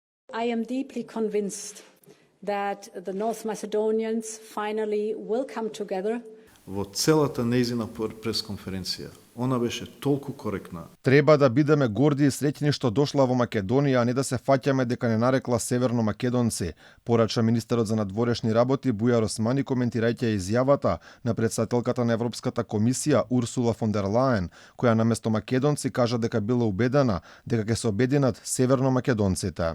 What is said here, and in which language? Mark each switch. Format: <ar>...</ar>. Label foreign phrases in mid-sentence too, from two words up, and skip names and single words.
<en>I am deeply convinced that the North Macedonians finally will come together.</en> <mk>Во целата нејзина пресконференција, она беше толку коректна. Треба да бидеме горди и среќни што дошла во Македонија, а не да се фаќаме дека не нарекла северно македонци, порача министерот за надворешни работи Бујар Османи коментирајќи изјавата на претседателката на Европската комисија Урсула фон дер Лајен, која наместо македонци кажа дека била убедена дека ќе се обединат северно македонците.</mk>